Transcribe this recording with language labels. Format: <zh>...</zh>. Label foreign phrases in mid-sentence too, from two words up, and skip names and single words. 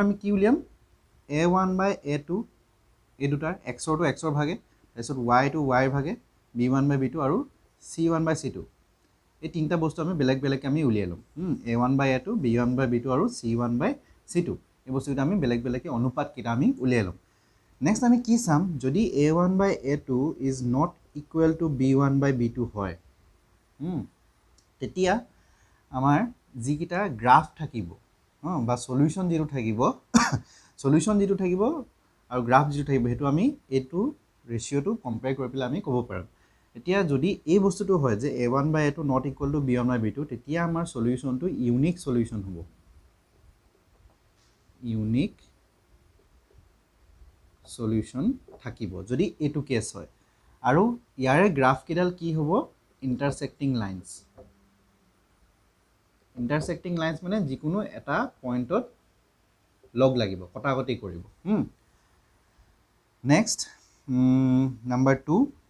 <as>আমি কি উলিয়াম a1 / a2 এই দুটাৰ এক্সৰটো এক্সৰ ভাগে তাৰপিছত y-টো y-ৰ ভাগে b1 / b2 আৰু c1 / c2 এই তিনিটা বস্তু আমি বেলেগ বেলেগকৈ আমি উলিয়াই ল'ম a1 / a2 b1 / b2 আৰু c1 / c2 এই বস্তুকেইটা আমি বেলেগ বেলেগকৈ অনুপাতকেইটা আমি উলিয়াই ল'ম নেক্সট আমি কি চাম যদি a1 / a2</as> <en>is not equal to</en> <as>b1 / b2 হয় তেতিয়া আমাৰ যিকেইটা গ্ৰাফ থাকিব বা সলিউশন যিটো থাকিব আৰু গ্ৰাফ যিটো থাকিব সেইটো আমি এইটো ৰেচিঅ'টো কম্পেয়াৰ কৰি পেলাই আমি ক'ব পাৰিম এতিয়া যদি এই বস্তুটো হয় যে a1 / a2</as> <en>not equal to</en> <as>b1 / b2 তেতিয়া আমাৰ সলিউশনটো</as> <en>unique solution</en> <as>হ'ব</as> <en>unique solution</en> <as>থাকিব যদি এইটো কেছ হয় আৰু ইয়াৰে গ্ৰাফ কেইডাল কি হ'ব</as> <en>intersecting lines</en> <as>মানে যিকোনো এটা পইণ্টত লগ লাগিব কটাকটি কৰিব</as> <en>next number</en> <as>2</as>